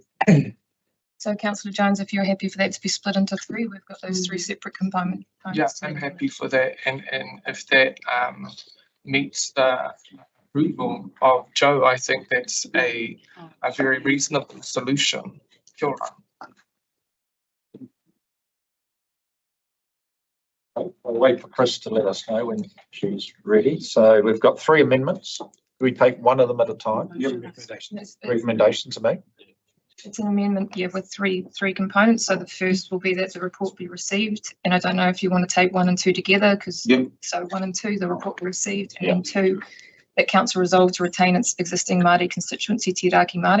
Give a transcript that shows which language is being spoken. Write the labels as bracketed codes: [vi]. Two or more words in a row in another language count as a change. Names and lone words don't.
[en] So Councillor Jones, if you're happy for that to be split into 3, we've got those 3 separate components. Yeah, I'm happy for that, and if that meets the approval of Joe, I think that's a very reasonable solution. [mi] Kia ora. [en] I'll wait for Chris to let us know when she's ready. So we've got 3 amendments. We take one of them at a time. Recommendations are made. It's an amendment, yeah, with three components. So the first will be that the report be received, and I don't know if you want to take 1 and 2 together, because so 1 and 2, the report be received, and then 2, that council resolve to retain its existing Māori constituency, Te Raki Māori.